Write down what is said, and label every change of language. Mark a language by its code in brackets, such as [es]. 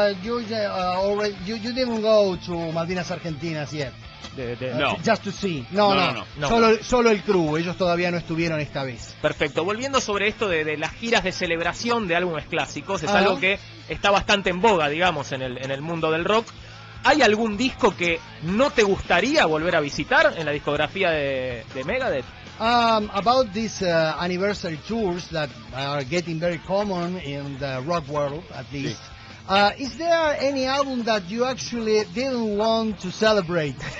[en] You didn't go to Malvinas Argentinas yet. No. Just to See. No. [es] Solo el crew, ellos todavía no estuvieron esta vez. Perfecto. Volviendo sobre esto de las giras de celebración de álbumes clásicos, es Ajá. algo que está bastante en boga, digamos, en el mundo del rock. ¿Hay algún disco que no te gustaría volver a visitar en la discografía de Megadeth? [en] About these anniversary tours that are getting very common in the rock world, at least. Is there any album that you actually didn't want to celebrate?